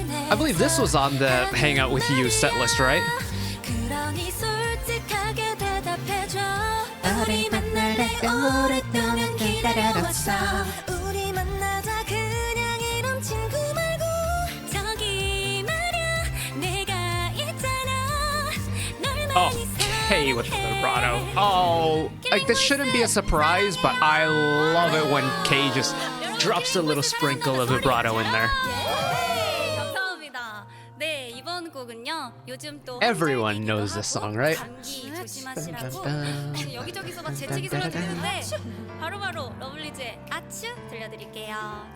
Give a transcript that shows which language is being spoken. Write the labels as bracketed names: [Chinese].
[English] I believe this was on the Hang Out With You setlist, right? [Korean] 우리 만나려 오랫동안 기다려왔어. 우리 만나자 그냥 이런 친구 말고 저기 말야 내가 있잖아 널 많이 [English] Okay, with the vibrato. Oh, like this shouldn't be a surprise, but I love it when Kay just drops a little sprinkle of vibrato in there. [Korean] 감사합니다. 네, 이번 곡은요. 요즘 또 [English] Everyone knows this song, right? [Korean] 감기 조심하시라고 여기저기서 막 재채기 소리가 들리는데 바로바로 러블리즈의 아츄 들려드릴게요.